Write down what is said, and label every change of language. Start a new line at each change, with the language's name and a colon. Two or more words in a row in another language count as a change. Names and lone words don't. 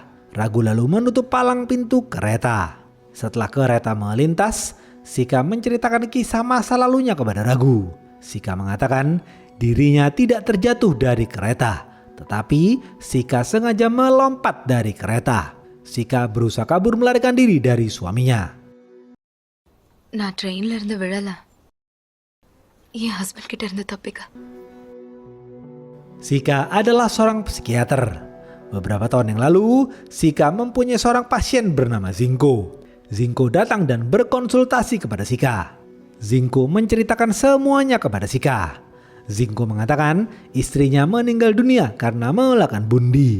Indonesian: Ragu lalu menutup palang pintu kereta. Setelah kereta melintas, Sika menceritakan kisah masa lalunya kepada Ragu. Sika mengatakan dirinya tidak terjatuh dari kereta, tetapi Sika sengaja melompat dari kereta. Sika berusaha kabur melarikan diri dari suaminya.
Tamil: நான் ட்ரெயின்ல இருந்து விழல என் ஹஸ்பண்ட் கிட்ட இருந்து தப்பிக்க.
Indonesian: Sika adalah seorang psikiater. Beberapa tahun yang lalu, Sika mempunyai seorang pasien bernama Zinko. Zinko datang dan berkonsultasi kepada Sika. Zinko menceritakan semuanya kepada Sika. Zinko mengatakan istrinya meninggal dunia karena melakukan bundi.